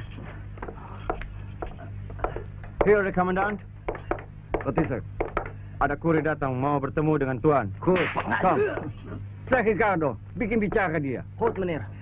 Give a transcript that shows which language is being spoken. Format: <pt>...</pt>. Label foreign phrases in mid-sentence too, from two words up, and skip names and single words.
<nl>Hier, de commandant. Wat is er?</nl> <id>Ada kurir datang mau bertemu dengan Tuan.</id> <nl>Goed, kom. Zeg Ricardo,</nl> <id>bikin bicara dia.</id> <nl>Goed, meneer.</nl>